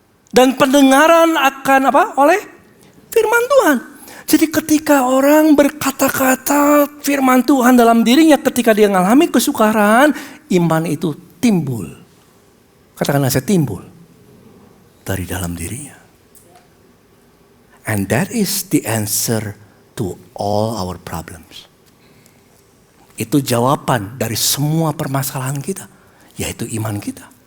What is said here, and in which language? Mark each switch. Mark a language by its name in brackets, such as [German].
[Indonesian] Dan pendengaran akan apa? Oleh firman Tuhan. Jadi ketika orang berkata-kata firman Tuhan dalam dirinya, ketika dia mengalami kesukaran, iman itu timbul. Katakanlah saya timbul dari dalam dirinya. [English] And that is the answer to all our problems. [Indonesian] Itu jawaban dari semua permasalahan kita, yaitu iman kita.